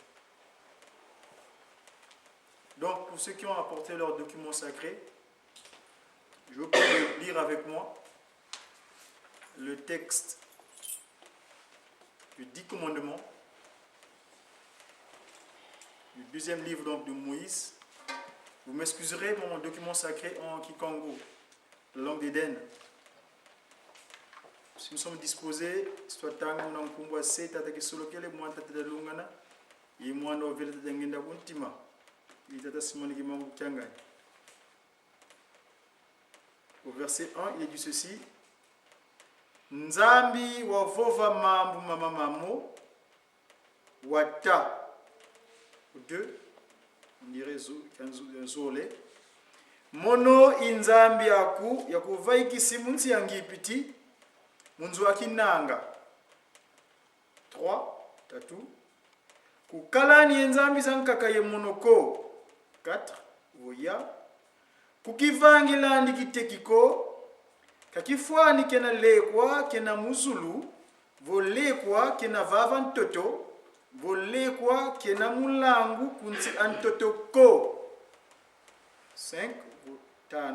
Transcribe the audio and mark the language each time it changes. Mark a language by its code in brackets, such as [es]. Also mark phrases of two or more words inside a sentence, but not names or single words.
[fr] Donc, pour ceux qui ont apporté leurs documents sacrés, je vous prie de lire avec moi le texte du 10 commandements, du 2e livre donc de Moïse. Vous m'excuserez mon document sacré en Kikongo, langue d'Éden. Si nous sommes disposés, soit [kg] tangu na mkumbwa seta takisolokele mwana tatadalungana, ye mwana ovele tatangenda kuntima. Itata Simoni Kimbangu kyangani. [fr] Au verset 1, il est dit ceci: [kg] Nzambi wavova mambu mama mamo wata. [fr] 2, on dirait zole. [kg] Mono inzambi aku yakuvaiki simunsi yangipiti munzu akinanga. 3, tatu. Kukalani enzambi zankaka ye monoko. 4, voya. Kukivangilandi kitekiko. Kakifwani kena lekwa kena muzulu. Volekwa kena vava ntoto. Volekwa kena mulangu kunsi antoto ko. 5, 5.